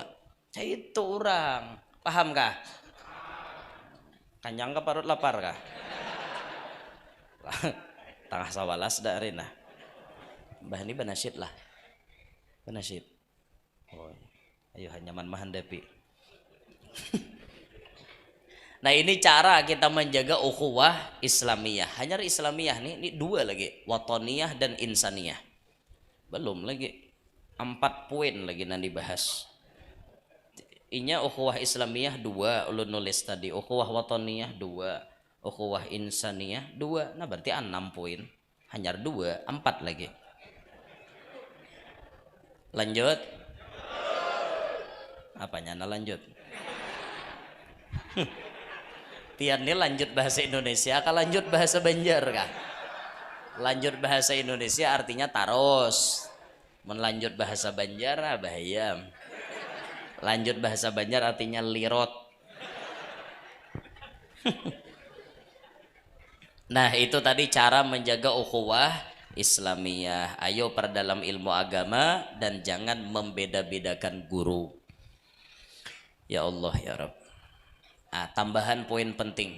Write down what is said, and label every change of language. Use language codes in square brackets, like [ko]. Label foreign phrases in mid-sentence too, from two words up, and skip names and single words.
[bjn] Itu orang. Paham kah? Kanyang ka parut lapar kah? Tengah sawalas dari nah. Bah ini banasyid lah. Banasyid. Oh, ayo nyaman mahandapi. Nah ini cara kita menjaga ukhuwah Islamiyah. Hanya Islamiyah nih, ini 2 lagi, watoniyah dan insaniyah. Belum lagi 4 poin lagi nanti bahas. Inya ukhuwah Islamiyah 2 ulun nulis tadi, ukhuwah watoniyah 2, ukhuwah insaniyah 2. Nah berarti 6 poin. Hanya 2, 4 lagi. Lanjut. Apanya nah lanjut? Pian ini lanjut bahasa Indonesia kah lanjut bahasa Banjar kah? Lanjut bahasa Indonesia artinya taros. Melanjut bahasa Banjar bahaya. Lanjut bahasa Banjar artinya lirot. Nah itu tadi cara menjaga ukhuwah Islamiyah. [id] Ayo perdalam ilmu agama dan jangan membeda-bedakan guru. [ar] يا الله يا رب. [id] Tambahan poin penting.